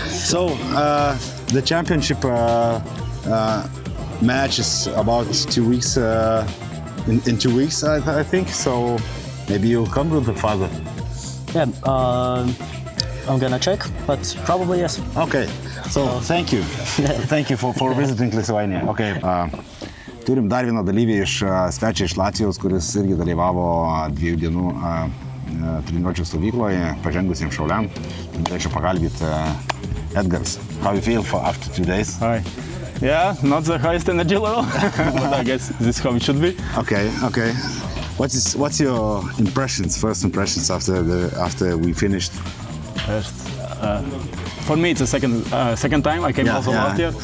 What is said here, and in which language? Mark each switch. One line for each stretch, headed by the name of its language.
English: So the championship match is about 2 weeks. In 2 weeks, I think. So maybe you'll come with the father. Yeah, I'm gonna check, but probably yes. Okay, so thank you. Thank you for visiting Lithuania. Okay.
Lithuanian: Turim dar vieną dalyvį svečią iš Latvijos, kuris irgi dalyvavo 2 dienų treniruočių stovykloje, pažengusiems šauliam. Norėčiau pakalbėti Edgars.
English: How you feel after 2 days? Hi. Yeah, not the highest energy level, but I guess this is how it should be. Okay. What's your first impressions after we finished? For me, it's the second time I came also last year.